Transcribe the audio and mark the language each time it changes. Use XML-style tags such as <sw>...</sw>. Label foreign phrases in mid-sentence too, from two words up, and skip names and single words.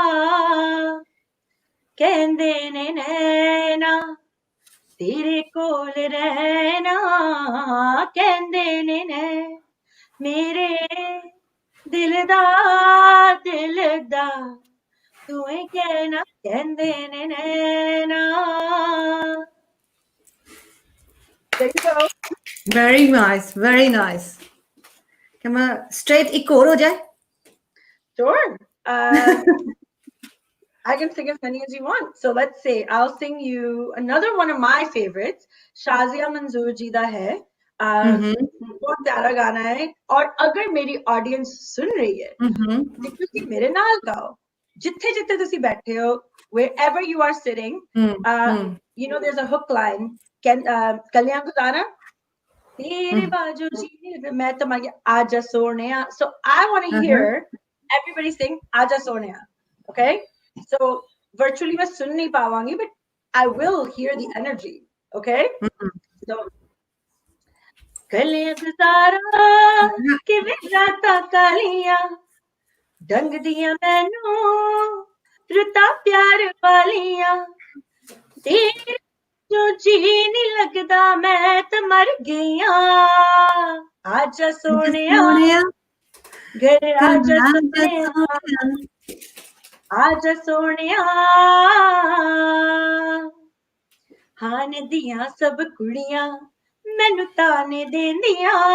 <pa>ਕਹਿੰਦੇ ਨੇ ਨੈਣਾ ਤੇਰੇ ਕੋਲ ਰਹਿਣਾ, ਕਹਿੰਦੇ ਨੇ ਮੇਰੇ ਦਿਲ ਦਾ ਤੂੰ ਹੀ ਕਹਿਣਾ, ਕਹਿੰਦੇ ਨੇ ਨੈਣਾ.</pa> <en>There you go. Very nice, very nice. Come on, straight</en> <pa>ਇੱਕ ਹੋਰ ਹੋ ਜਾਏ.</pa> <en>Sure. I can sing as many as you want. So let's say I'll sing you another one of my favorites.</en> <pa>ਸ਼ਾਜ਼ੀਆ ਮਨਜ਼ੂਰ ਜੀ ਦਾ ਹੈ.</pa> <hi>बहुत प्यारा गाना है, और अगर मेरी ऑडियंस सुन रही है तो</hi> <pa>ਤੁਸੀਂ ਮੇਰੇ ਨਾਲ ਗਾਓ, ਜਿੱਥੇ ਜਿੱਥੇ ਤੁਸੀਂ ਬੈਠੇ ਹੋ,</pa> <en>wherever you are sitting. You know there's a hook line,</en> <pa>ਕਲਿਆਂ ਗੁਜ਼ਾਰਾ ਤੇਰੇ ਬਾਜੂ ਜੀ ਮੈਂ ਤਮਾਗੇ ਆਜਾ ਸੋਹਣਿਆ.</pa> <en>So I want to hear everybody sing</en> <pa>ਆਜਾ ਸੋਹਣਿਆ.</pa> <en>Okay, so virtually</en> <pa>ਮੈਂ ਸੁਣ ਨਹੀਂ ਪਾਵਾਂਗੀ,</pa> <en>but I will hear the energy. Okay, so</en> <pa>ਕੱਲਿਆਂ ਗੁਜ਼ਾਰਾ ਕਿਵੇਂ ਰਾਤਾਂ ਕਾਲੀਆਂ ਡੰਗਦੀਆਂ ਮੈਨੂੰ ਰੁੱਤਾਂ ਪਿਆਰ ਵਾਲੀਆਂ, ਤੇਰੇ ਜੋ ਜੀ ਨਹੀਂ ਲਗਦਾ ਮੈਂ ਤੇ ਮਰ ਗਈਆਂ, ਆਜਾ ਸੋਹਣਿਆ ਘਰ ਆਜਾ ਸੋਹਣਿਆ, ਆਜਾ ਸੋਹਣਿਆ ਹਾਣ ਦੀਆਂ ਸਭ ਕੁੜੀਆਂ ਮੈਨੂੰ ਤਾਨੇ ਦੇਂਦੀਆਂ,</pa>